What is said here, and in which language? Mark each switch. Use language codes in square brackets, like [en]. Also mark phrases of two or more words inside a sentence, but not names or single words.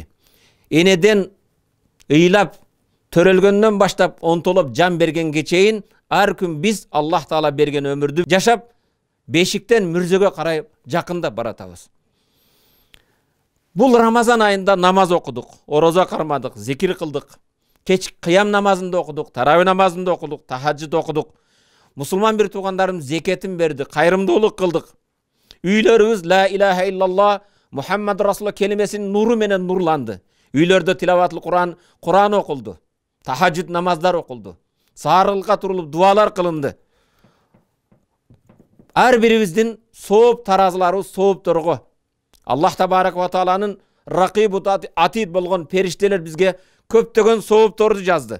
[ky] Энеден ыйлап, төрөлгөндөн баштап, онтолоп жан бергенге чейин, ар күн биз Аллах Таала берген өмүрдү жашап, бешиктен мүрзөгө карай жакындап баратабыз. Бул Рамазан айында намаз окудук, орозо кармадык, зикир кылдык, кеч кыям намазында окудук, тарави намазында окудук, тахаджуд окудук. Мусулман бир туугандарым зекетин берди, кайрымдуулук кылдык. Үйлөрүбүз [ar] لا إله إلا الله محمد رسول الله [ky] келимесинин нуру менен нурланды. Үйлөрдө тилаватлы Куран окулду, тахаджуд намаздар окулду, саарылыкка турулуп дуалар кылынды. Ар бирибиздин сооп таразылары соопторго [ar] الله تبارك وتعالى رقيب عتيد [ky] болгон периштелер бизге көптөгөн соопторду жазды.